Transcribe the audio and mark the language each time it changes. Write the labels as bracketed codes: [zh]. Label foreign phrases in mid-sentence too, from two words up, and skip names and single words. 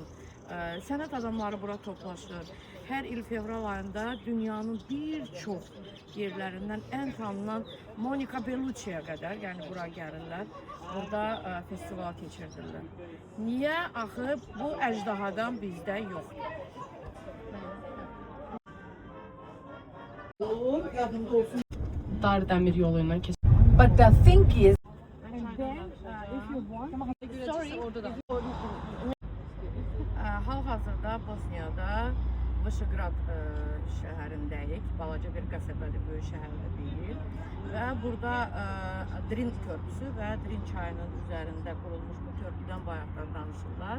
[az] Sənət adamları bura toplaşır. Hər il fevral ayında dünyanın bir çox yerlərindən ən tanınan Monica Bellucci'yə qədər, yəni bura gəlirlər, burada festival keçirdirlər. Niyə? Axı bu əjdahadan bizdə yoxdur. Dar dəmir yolu ilə keçir. [en] But the thing is, and then if you want, [az] Hal-hazırda Bosniyada Vışıqrad şəhərindəyik. Balaca bir qəsəbədir, böyük şəhərdə deyil. Və burada Drin körpüsü və Drin çayının üzərində qurulmuş bu körpüdən bayaqdan danışırlar.